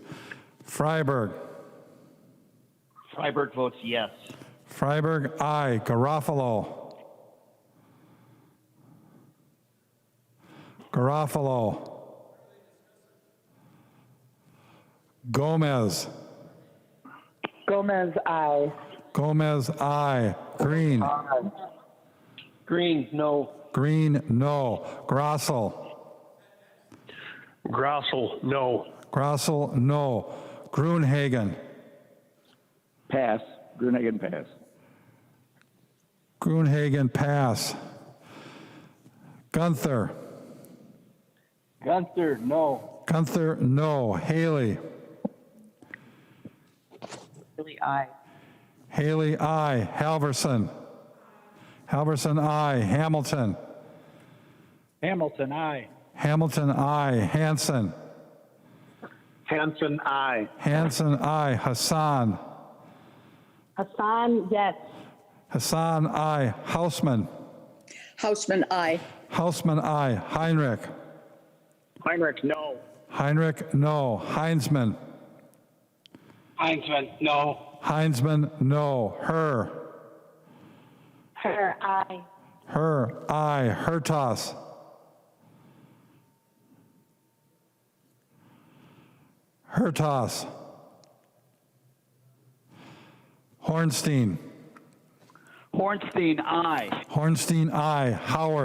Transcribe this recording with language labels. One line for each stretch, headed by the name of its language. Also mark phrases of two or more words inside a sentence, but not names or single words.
English: Freiberg. Freiberg votes yes. Freiberg, aye. Garofalo. Garofalo. Gomez. Gomez, aye. Gomez, aye. Green. Green, no. Green, no. Grossel. Grossel, no. Grossel, no. Gruenhagen. Pass. Gruenhagen, pass. Gruenhagen, pass. Gunther. Gunther, no. Gunther, no. Haley. Haley, aye. Haley, aye. Halverson. Halverson, aye. Hamilton. Hamilton, aye. Hamilton, aye. Hanson. Hanson, aye. Hanson, aye. Hassan. Hassan, yes. Hassan, aye. Hausman. Hausman, aye. Hausman, aye. Heinrich. Heinrich, no. Heinrich, no. Heinzman. Heinzman, no. Heinzman, no. Her. Her, aye. Her, aye. Hertas. Hertas. Hornstein. Hornstein, aye. Hornstein, aye. Howard.